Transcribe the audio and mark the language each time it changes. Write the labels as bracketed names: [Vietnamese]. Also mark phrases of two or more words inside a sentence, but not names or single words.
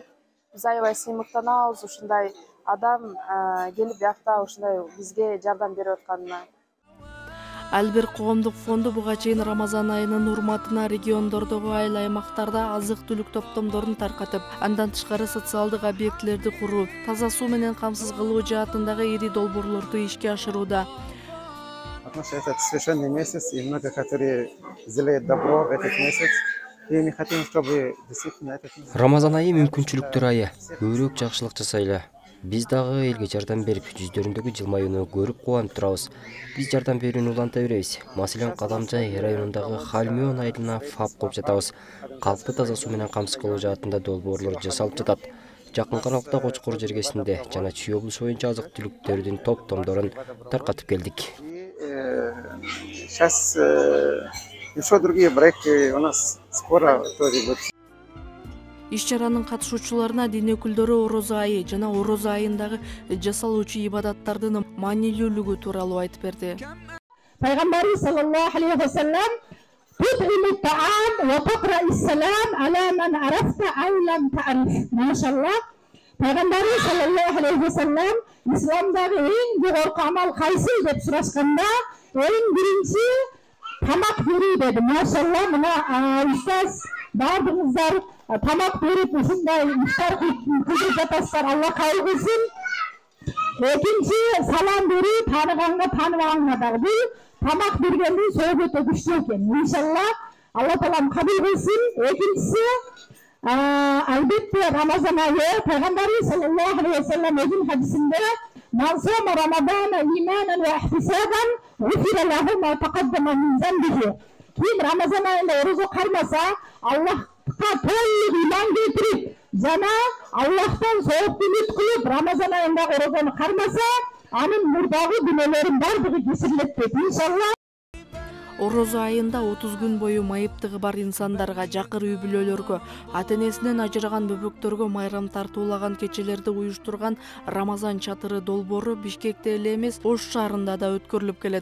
[Kyrgyz] Биз аябай сыймыктанабыз ушундай адам келип биякта ушундай бизге жардам берип атканына. Альбир коомдук фонду буга чейин Рамазан айынын урматына региондордогу айыл аймактарда азык-түлүк топтомдорун таркатып, андан тышкары социалдык объектилерди куруу, таза суу менен камсыз кылуу жаатындагы ири долбоорлорду ишке ашырууда. [Russian] Это священный месяц, и много которые сделают добро в этот месяц. И мы хотим, чтобы действительно этот месяц... [Kyrgyz] Рамазан айы мүмкүнчүлүктөр айы. Көбүрөөк жакшылык жасайлы. Биз дагы элге жардам берип, жүздөрүндөгү жылмаюуну көрүп кубанып турабыз. Биз жардам берүүнү уланта беребиз. Маселен, Кадамжай районундагы Хальмион айылына фап кылып жатабыз. Калкты таза суу менен камсыз кылуу жаатында долбоорлор жасалып жатат. Жакын аралыкта Кочкор жергесинде жана Чүй облусу боюнча азык-түлүктөрдүн топтомдорун таркатып келдик. [Russian] Сейчас еще другие проекты у нас скоро тоже будут. [Kyrgyz] Иш-чаранын катышуучуларына дин өкүлдөрү орозо айы жана орозо айындагы жасалуучу ибадаттардын маанилүүлүгү тууралуу айтып берди. [Arabic] Пайгамбарыбыз صلى الله عليه وسلم "تطعم الطعام وتقرأ السلام على من عرفت أو لم تعرف." Maşallah. [Kyrgyz] Пайгамбарыбыз [Arabic] صلى الله عليه وسلم [Kyrgyz] исламдагы эң жогорку амал кайсы деп сурашканда, эң биринчи тамак берүү деди. Машалла, мына устаз бардыңыздар тамак берип ушундай иштер кылып жатасыздар. Алла кайыр кылсын. Экинчи салам берүү, тааныганга тааныбаганга дагы. Бул тамак бергендин сөөгү өтө күчтүү экен. Иншалла, Алла таалам кабыл кылсын. Экинчиси албетте Рамазан айы. [Arabic] Пайгамбарыбыз صلى الله عليه وسلم [Kyrgyz] өзүнүн хадисинде [Arabic] "من صام رمضان إيمانا واحتسابا غفر له ما تقدم من ذنبه." [Kyrgyz] Ким Рамазан айында орозо кармаса, Аллахка толук иман келтирип, жана Аллахтан сооп үмүт кылып, Рамазан айында орозону кармаса, анын мурдагы күнөөлөрүн бардыгы кечирилет дейт. Иншалла. Орозо айында 30 күн бою майыптыгы бар инсандарга, жакыр үй бүлөлөргө, ата-энесинен ажыраган бөбөктөргө майрам тартуулаган кечелерди уюштурган Рамазан чатыры долбоору Бишкекте эле эмес, Ош шаарында да өткөрүлүп келет.